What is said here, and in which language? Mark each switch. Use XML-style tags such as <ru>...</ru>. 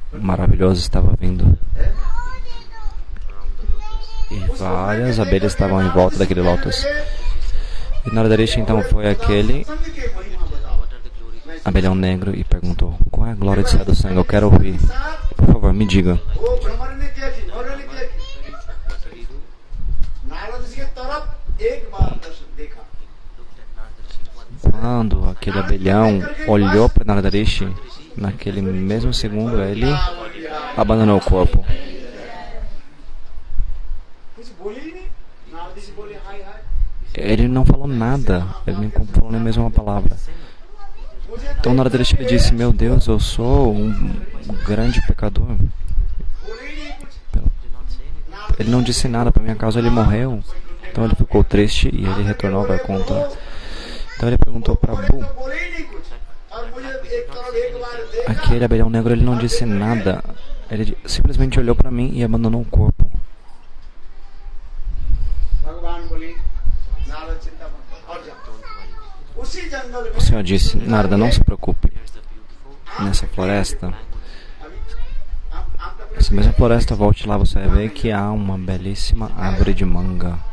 <pt>maravilhoso estava vindo. E várias abelhas estavam em volta daquele lótus. E Narada Rishi então foi aquele</pt> <hi>सत्संग के महिमा बताओ</hi> <pt>abelhão negro e perguntou, qual é a glória de sadhusanga? Eu quero ouvir. Por favor, me diga.</pt> <hi>वो भ्रमर ने क्या की भ्रमर ने क्या की नारद जी की तरफ एक बार दर्शन देखा</hi> <pt>Quando aquele abelhão olhou para Narada Rishi, naquele mesmo segundo ele abandonou o corpo.</pt> <hi>कुछ बोली ही नहीं नारद जी बोले हाय हाय</hi> <pt>Ele não falou nada, ele nem falou nem mesmo uma palavra.</pt> <hi>मुझे</hi> <pt>Então Narada Rishi, ele disse, meu Deus, eu sou um grande pecador.</pt> <hi>बोले ही नहीं कुछ</hi> <pt>Ele não disse nada para minha causa, ele morreu. Então ele ficou triste e ele retornou ao Vaikuntha. Então ele perguntou para Prabhu,</pt> <hi>तो बोले ही नहीं कुछ और मुझे एक तरफ एक बार देखा</hi> <pt>aquele abelhão negro, ele não disse nada. Ele simplesmente olhou para mim e abandonou o corpo.</pt> <hi>भगवान बोली नारद चिंता मत कर और जा उसी जंगल में</hi> <pt>O Senhor disse, Narada, não se preocupe. Nessa floresta,</pt> <hi>अभी आम का पेड़</hi> <pt>essa mesma floresta, volte lá, você vai ver que há uma belíssima árvore de manga.</pt>